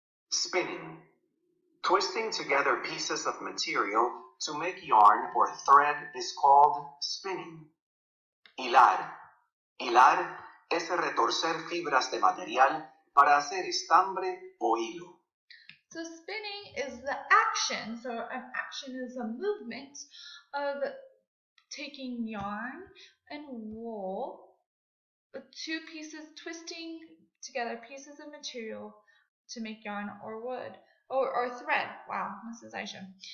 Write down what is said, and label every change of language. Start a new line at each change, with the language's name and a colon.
English: Spinning. Twisting together pieces of material to make yarn or thread is called spinning.
Spanish: Hilar. Hilar es retorcer fibras de material para hacer estambre o hilo.
English: So spinning is the action. So an action is a movement of taking yarn and wool, two pieces, twisting together pieces of material to make yarn or wood or thread. Wow, Mrs. Aisha.